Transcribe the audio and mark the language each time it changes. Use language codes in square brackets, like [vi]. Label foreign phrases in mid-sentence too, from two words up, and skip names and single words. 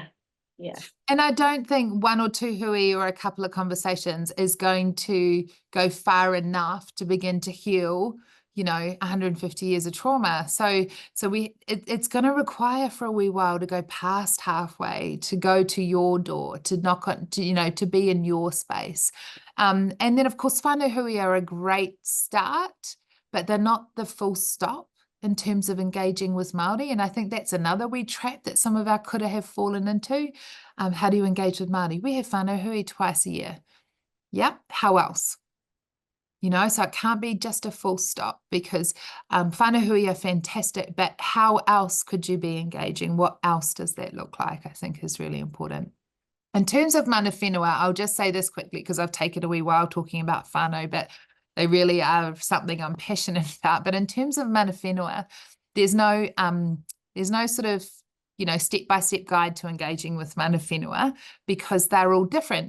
[en] And I don't think one or two hui or a couple of conversations is going to go far enough to begin to heal, 150 years of trauma. So it's going to require for a wee while to go past halfway, to go to your door, to knock on, to be in your space. And then of course, [mi] whānau hui [en] are a great start, but they're not the full stop in terms of engaging with Māori. And I think that's another wee trap that some of our kura have fallen into. How do you engage with Māori? We have [mi] whānau hui [en] twice a year. Yeah, how else? So it can't be just a full stop, because [mi] whānau hui [en] are fantastic, but how else could you be engaging? What else does that look like? I think is really important. In terms of [mi] Mana Whenua, [en] I'll just say this quickly, because I've taken a wee while talking about whānau, but they really are something I'm passionate about. But in terms of [mi] Mana Whenua, [en] there's no sort of, step-by-step guide to engaging with [mi] Mana Whenua, [en] because they're all different.